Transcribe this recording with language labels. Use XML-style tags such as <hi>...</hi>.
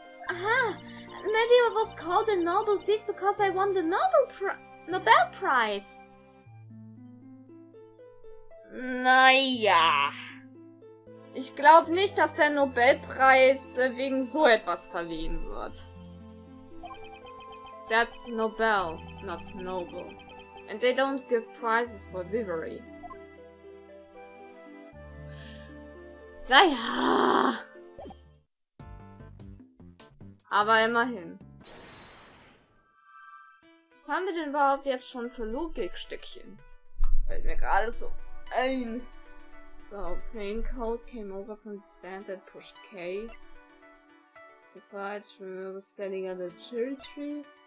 <en>Aha! Maybe I was called a noble thief because I won the Nobel Prize.</en> <de>Naja. Ich glaube nicht, dass der Nobelpreis wegen so etwas verliehen wird.</de> <en>That's Nobel, not noble. And they don't give prizes for bravery.</en> <de>Naja. Aber immerhin. Was haben wir denn überhaupt jetzt schon für Logikstückchen? Fällt mir gerade so ein.</de> <en>So, Pain Code came over from the stand and pushed K. Justified to standing under the cherry tree.</en>